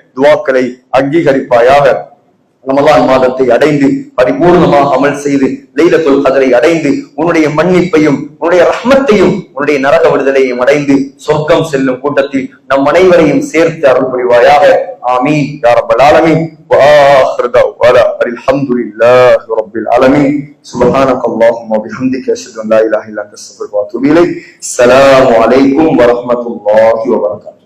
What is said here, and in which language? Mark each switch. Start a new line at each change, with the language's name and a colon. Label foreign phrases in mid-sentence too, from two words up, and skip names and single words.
Tamil: நம்முடைய துஆக்களை அங்கீகரிப்பாயாக. ரமலான் மாதத்தை அடைந்து பரிபூர்ணமாக அமல் செய்து லைலத்துல் கத்ரை அடைந்து உன்னுடைய மன்னிப்பையும் உன்னுடைய ரஹ்மத்தையும் உன்னுடைய நரக விடுதலையும் அடைந்து சொர்க்கம் செல்லும் கூட்டத்தில் நம் அனைவரையும் சேர்த்து அருள் புரிவாயாக.
Arabic: آمين يا رب العالمين. وآخر دعوانا الحمد لله رب العالمين. سبحانك اللهم وبحمدك أشهد أن لا إله إلا أنت أستغفرك وأتوب إليك. السلام عليكم ورحمة الله وبركاته.